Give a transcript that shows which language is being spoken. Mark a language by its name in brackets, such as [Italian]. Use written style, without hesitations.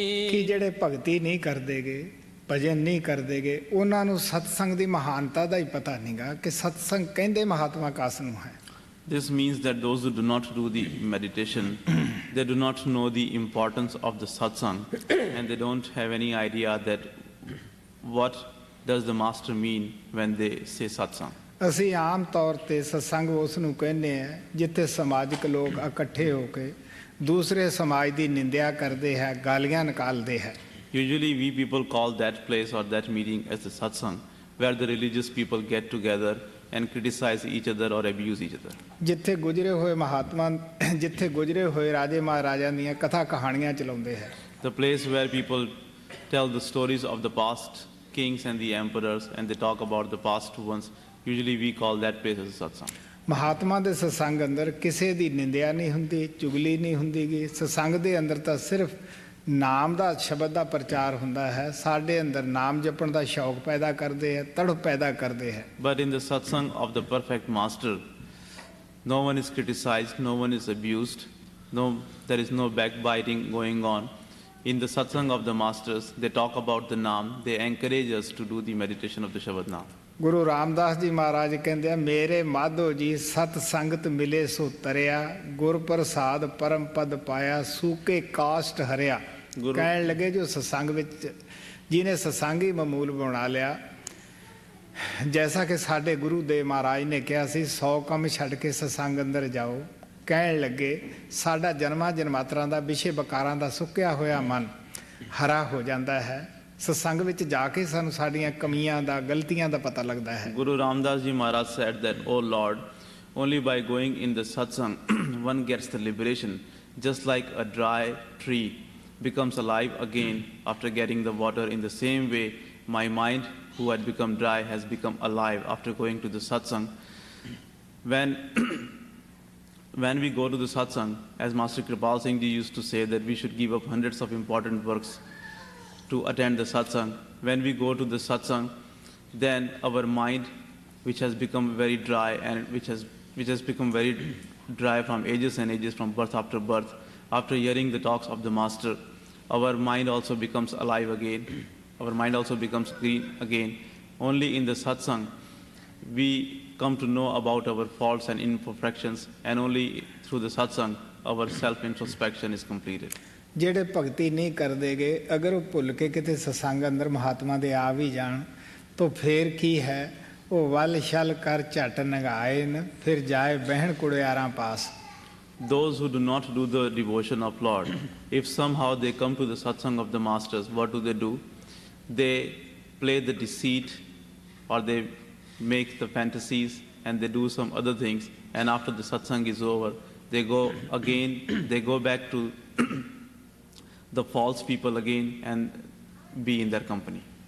[Punjabi] ਕਿ ਜਿਹੜੇ ਭਗਤੀ ਨਹੀਂ ਕਰਦੇਗੇ, ਭਜਨ ਨਹੀਂ ਕਰਦੇਗੇ, ਉਹਨਾਂ ਨੂੰ ਸਤਸੰਗ ਦੀ ਮਹਾਨਤਾ ਦਾ ਹੀ ਪਤਾ ਨਹੀਂਗਾ ਕਿ ਸਤਸੰਗ ਕਹਿੰਦੇ ਮਹਾਤਮਾ ਕਾਸ ਨੂੰ ਹੈ। [English] This means that those who do not do the meditation, they do not know the importance of the satsang, and they don't have any idea that what does the master mean when they say satsang. [Punjabi] ਅਸੀਂ ਆਮ ਤੌਰ ਤੇ ਸਤਸੰਗ ਉਸ ਨੂੰ ਕਹਿੰਦੇ ਆ ਜਿੱਥੇ ਸਮਾਜਿਕ ਲੋਕ ਇਕੱਠੇ ਹੋ ਕੇ ਦੂਸਰੇ ਸਮਾਜ ਦੀ ਨਿੰਦਿਆ ਕਰਦੇ ਹੈ, ਗਾਲੀਆਂ ਨਿਕਾਲਦੇ ਹੈ। [English] Usually we people call that place or that meeting as the satsang, where the religious people get together and criticize each other or abuse each other. [Punjabi] ਜਿੱਥੇ ਗੁਜਰੇ ਹੋਏ ਮਹਾਤਮਾ, ਜਿੱਥੇ ਗੁਜਰੇ ਹੋਏ ਰਾਜੇ ਮਹਾਰਾਜਾ ਦੀਆਂ ਕਥਾ ਕਹਾਣੀਆਂ ਚਲਾਉਂਦੇ ਹੈ। [English] The place where people tell the stories of the past kings and the emperors and they talk about the past ones, usually we call that place as a satsang. [Punjabi] Mahatma ਦੇ ਸਤਸੰਗ ਅੰਦਰ ਕਿਸੇ ਦੀ ਨਿੰਦਿਆ ਨਹੀਂ ਹੁੰਦੀ, ਚੁਗਲੀ ਨਹੀਂ ਹੁੰਦੀਗੀ। ਸਤਸੰਗ ਦੇ ਅੰਦਰ ਤਾਂ ਸਿਰਫ ਨਾਮ ਦਾ ਸ਼ਬਦ ਦਾ ਪ੍ਰਚਾਰ ਹੁੰਦਾ ਹੈ। ਸਾਡੇ ਅੰਦਰ ਨਾਮ ਜਪਣ ਦਾ ਸ਼ੌਕ ਪੈਦਾ ਕਰਦੇ ਹੈ, ਤੜਪ ਪੈਦਾ ਕਰਦੇ ਹੈ। [English] But in the satsang of the perfect master, no one is criticized, no one is abused, there is no backbiting going on. In the satsang of the masters, they talk about the Naam. They encourage us to do the meditation of the Shabad Naam. [Punjabi] Guru Ramdas ji ਮਹਾਰਾਜ ਕਹਿੰਦੇ ਆ, ਮੇਰੇ ਮਾਧੋ ਜੀ ਸਤ ਸੰਗਤ ਮਿਲੇ ਸੋ ਤਰਿਆ, ਗੁਰ ਪ੍ਰਸਾਦ ਪਰਮ ਪਦ ਪਾਇਆ, ਸੂਕੇ ਕਾਸ਼ਟ ਹਰਿਆ। ਕਹਿਣ ਲੱਗੇ ਜੋ ਸਤਸੰਗ ਵਿੱਚ ਜਿਹਨੇ ਸਤਸੰਗ ਹੀ ਮਾਮੂਲ ਬਣਾ ਲਿਆ, ਜੈਸਾ ਕਿ ਸਾਡੇ ਗੁਰੂ ਦੇ ਮਹਾਰਾਜ ਨੇ ਕਿਹਾ ਸੀ 100 ਕੰਮ ਛੱਡ ਕੇ ਸਤਸੰਗ ਅੰਦਰ ਜਾਓ। ਕਹਿਣ ਲੱਗੇ ਸਾਡਾ ਜਨਮਾਂ ਜਨਮਾਤਰਾਂ ਦਾ ਵਿਸ਼ੇ ਵਿਕਾਰਾਂ ਦਾ ਸੁੱਕਿਆ ਹੋਇਆ ਮਨ ਹਰਾ ਹੋ ਜਾਂਦਾ ਹੈ। ਸਤਸੰਗ ਵਿੱਚ ਜਾ ਕੇ ਸਾਨੂੰ ਸਾਡੀਆਂ ਕਮੀਆਂ ਦਾ ਗਲਤੀਆਂ ਦਾ ਪਤਾ ਲੱਗਦਾ ਹੈ। [English] Guru Ramdas ji Maharaj said that, "O Lord, only by going in the satsang one gets the liberation, just like a dry tree becomes alive again after getting the water. In the same way, my mind, who had become dry, has become alive after going to the satsang." When we go to the satsang, as Master Kripal Singh ji used to say that we should give up hundreds of important works to attend the satsang. When we go to the satsang, then our mind, which has become very dry and which has become very dry from ages and ages, from birth, after hearing the talks of the master, our mind also becomes alive again. Our mind also becomes green again. Only in the satsang we come to know about our faults and imperfections, and only through the satsang our self introspection is completed. [Punjabi] ਜਿਹੜੇ ਭਗਤੀ ਨਹੀਂ ਕਰਦੇਗੇ, ਅਗਰ ਉਹ ਭੁੱਲ ਕੇ ਕਿਤੇ ਸਤਸੰਗ ਅੰਦਰ ਮਹਾਤਮਾ ਦੇ ਆ ਵੀ ਜਾਣ ਤਾਂ ਫੇਰ ਕੀ ਹੈ, ਉਹ ਵੱਲ ਛਲ ਕਰ ਝਟ ਨਗਾਏ ਨ, ਫਿਰ ਜਾਏ ਬਹਿਣ ਕੁੜਿਆਰਾਂ ਪਾਸ। [English] Those who do not do the devotion of Lord, if somehow they come to the satsang of the masters, what do? They play the deceit, or they make the fantasies, and they do some other things, and after the satsang is over, they go back to the false people again and be in their company.